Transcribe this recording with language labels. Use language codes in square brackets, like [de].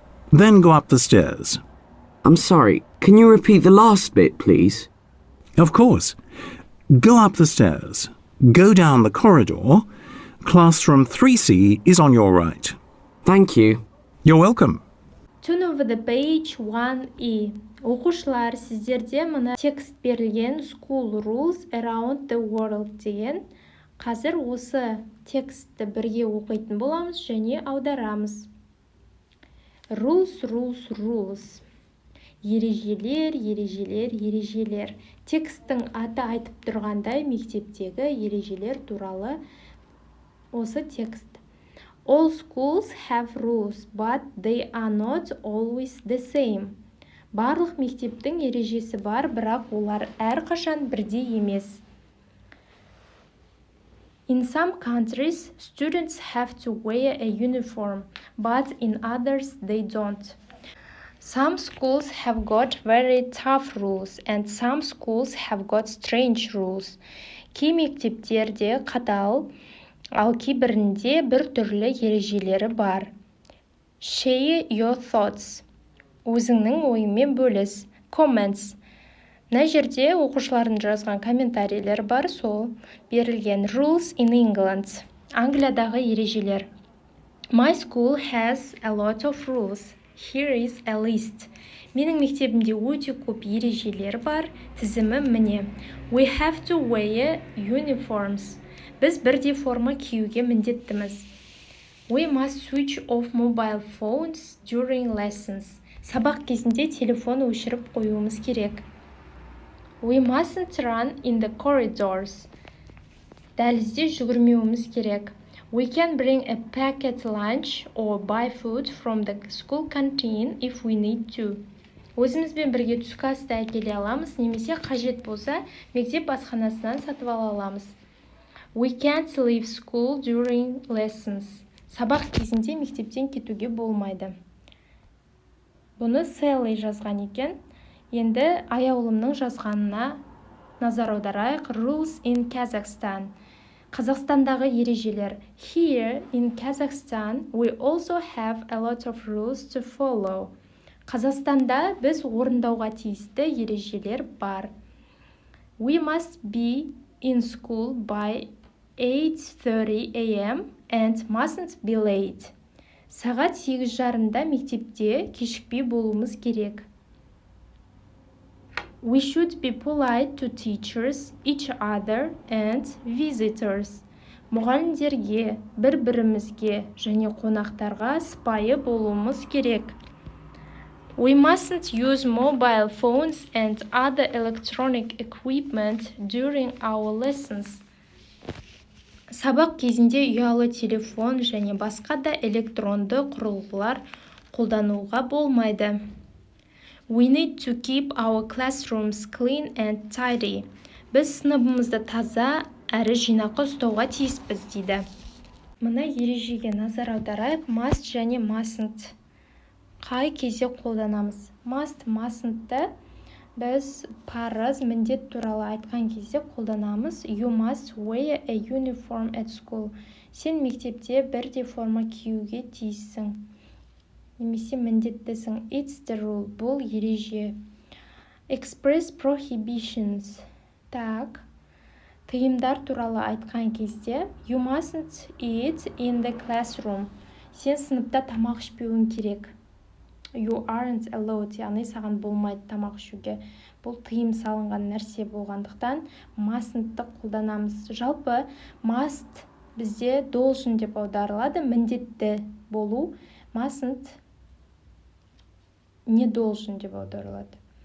[en] Then go up the stairs. I'm sorry, can you repeat the last bit, please? Of course. Go up the stairs. Go down the corridor. Classroom 3C is on your right. Thank you. You're welcome. Turn over the page 1E. [kk] Оқушылар, сіздерде мына текст берілген School Rules Around the World деген. Қазір осы текстті бірге оқитын боламыз және аударамыз. [en] Rules, rules, rules. [kk] Ережелер, ережелер, ережелер. Тексттің аты айтып тұрғандай мектептегі ережелер туралы осы текст. [en] All schools have rules, but they are not always the same. [kk] Барлық мектептің ережесі бар, бірақ олар әрқашан бірдей емес. [en] In some countries, students have to wear a uniform, but in others they don't. Some schools have got very tough rules, and some schools have got strange rules. [kk] Кей мектептерде қатал, ал кейбірінде бір түрлі ережелері бар. [en] Share your thoughts. [kk] Өзіңнің ойымен бөліс. [en] Comments. [kk] Мына жерде оқушылардың жазған комментарийлер бар, сол берілген. [en] Rules in England. [kk] Англиядағы ережелер. [en] My school has a lot of rules. Here is a list. [kk] Менің мектебімде өте көп ережелер бар, тізімі міне. [en] We have to wear uniforms. [kk] Біз бірдей форма киюге міндеттіміз. [en] We must switch off mobile phones during lessons. [kk] Сабақ кезінде телефон өшіріп қоюымыз керек. [en] We mustn't run in the corridors. [kk] Дәлізде жүгірмеуіміз керек. [en] We can bring a packet lunch or buy food from the school canteen if we need to. [kk] Өзімізбен бірге түскі асты әкеле аламыз, немесе қажет болса, мектеп асханасынан сатып ала аламыз. [en] We can't leave school during lessons. [kk] Сабақ кезінде мектептен кетуге болмайды. Бұны Sally жазған екен. Енді аяулымның жазғанына назар аударайық. [en] Rules in Kazakhstan. [kk] Қазақстандағы ережелер. [en] Here in Kazakhstan, we also have a lot of rules to follow. [kk] Қазақстанда біз орындауға тиісті ережелер бар. [en] We must be in school by 8:30 a.m. and mustn't be late. [kk] Сағат 8:30-да мектепте кешікпей болуымыз керек. [en] We should be polite to teachers, each other, and visitors. [kk] Мұғалімдерге, бір-бірімізге және қонақтарға сыпайы болуымыз керек. [en] We mustn't use mobile phones and other electronic equipment during our lessons. [kk] Сабақ кезінде ұялы телефон және басқа да электронды құрылғылар қолдануға болмайды. [en] We need to keep our classrooms clean and tidy. [kk] Біз сыныбымызды таза әрі жинақы ұстауға тиіспіз дейді. Мына ережеге назар аударайық. [en] Must және mustn't. [kk] Қай кезде қолданамыз? Must, mustn't-ті біз парыз, міндет туралы айтқан кезде қолданамыз. [en] You must wear a uniform at school. [kk] Сен мектепте бірдей форма киюге тиіссің. немесе міндеттісің. [en] It's the rule. [kk] Бұл ереже. [en] Express prohibitions. Так. [kk] Тыйымдар туралы айтқан кезде [en] you mustn't eat in the classroom. [kk] Сен сыныпта тамақ ішпеуің керек. [en] You aren't allowed. [kk] Яғни саған болмайды тамақ ішуге. Бұл тыйым салынған нәрсе болғандықтан mustn't-ты қолданамыз. Жалпы must бізде должен деп аударылады. Міндетті болу. Mustn't не должен деп аударылады.